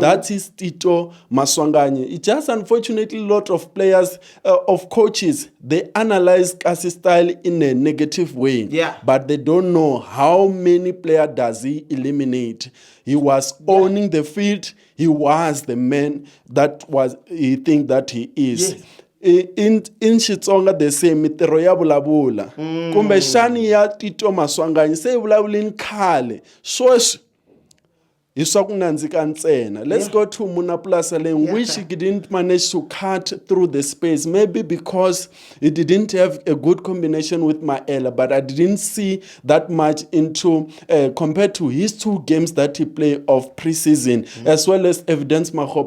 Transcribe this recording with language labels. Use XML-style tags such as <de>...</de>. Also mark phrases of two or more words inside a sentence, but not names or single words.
<en>That is Tito Maswanganyi. It's just unfortunately a lot of players, of coaches, they analyze Kasi style in a negative way. Yeah. But they don't know how many players does he eliminate. He was owning the field. He was the man that was he think that he is. Yes. In Xitsonga they say</en> <ts>mitiro ya vulavula. Kumbe shani ya Tito Maswanganyi se vulavulini khale. Sweswi hi swa ku nandzika ntsena.</ts> <en>Let's go to Munapulasa Lane, which he didn't manage to cut through the space. Maybe because he didn't have a good combination with Maela, but I didn't see that much into compared to his 2 games that he played of preseason, as well as Evidence Mahop.</en>